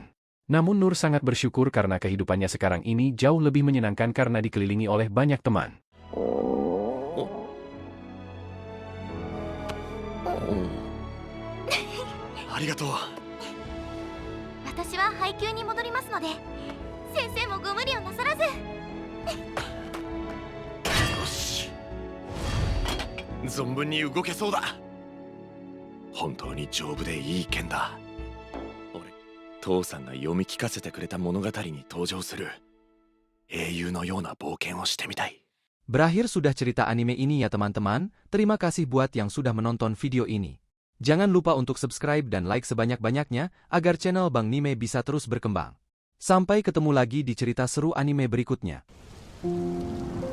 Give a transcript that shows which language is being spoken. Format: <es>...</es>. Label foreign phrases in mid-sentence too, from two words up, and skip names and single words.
<id>Namun Nur sangat bersyukur karena kehidupannya sekarang ini jauh lebih menyenangkan karena dikelilingi oleh banyak teman.</id> <ja>Arigatou. 私は配給に戻りますので、先生もご無理をなさらず。よし。存分に動けそうだ。本当に丈夫でいい剣だ。俺、父さんが読み聞かせてくれた物語に登場する英雄のような冒険をしてみたい。</ja> <id>Berakhir sudah cerita anime ini ya teman-teman, terima kasih buat yang sudah menonton video ini. Jangan lupa untuk subscribe dan like sebanyak-banyaknya agar channel Bang Nime bisa terus berkembang. Sampai ketemu lagi di cerita seru anime berikutnya.</id>